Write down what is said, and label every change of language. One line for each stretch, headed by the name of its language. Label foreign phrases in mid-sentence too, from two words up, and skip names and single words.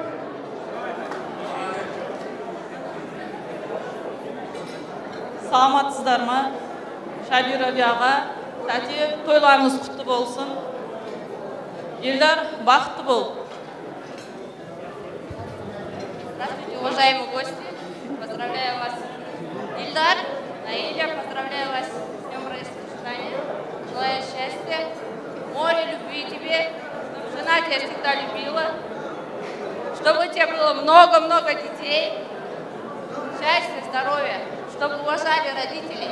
Kazakh: Саламатсыздар ма? Шабир Абияға, тәте, тойларыңыз құтты болсын. Елдар, бақытты бол.
Russian: уважаемые гости, поздравляю вас, Ильдар, Наиля, поздравляю вас с днем бракосочетания, желаю счастья, море любви тебе, чтобы жена тебя всегда любила, чтобы у тебя было много-много детей, счастья, здоровья, чтобы уважали родителей.